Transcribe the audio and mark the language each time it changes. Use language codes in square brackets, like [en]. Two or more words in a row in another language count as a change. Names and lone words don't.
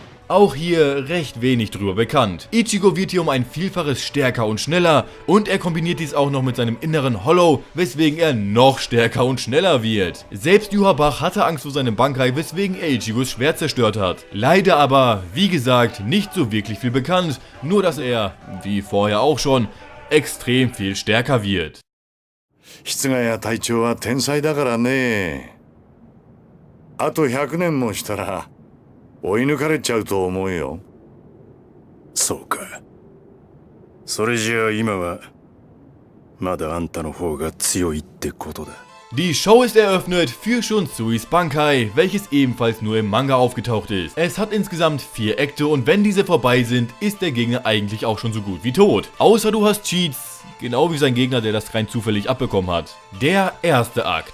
[de] Auch hier recht wenig drüber bekannt. Ichigo wird hier um ein Vielfaches stärker und schneller und er kombiniert dies auch noch mit seinem inneren Hollow, weswegen er noch stärker und schneller wird. Selbst Yhwach hatte Angst vor seinem Bankai, weswegen er Ichigos Schwert zerstört hat. Leider aber, wie gesagt, nicht so wirklich viel bekannt, nur dass er, wie vorher auch schon, extrem viel stärker wird. [ja] 室ヶ谷隊長は天才だからね。あと100年もしたら追い抜かれちゃうと思うよ。そうか。それじゃあ今はまだあんたの方が強いってことだ。 [de] Die Show ist eröffnet für Shunsuis Bankai, welches ebenfalls nur im Manga aufgetaucht ist. Es hat insgesamt 4 Akte und wenn diese vorbei sind, ist der Gegner eigentlich auch schon so gut wie tot. Außer du hast Cheats, genau wie sein Gegner, der das rein zufällig abbekommen hat. Der erste Akt.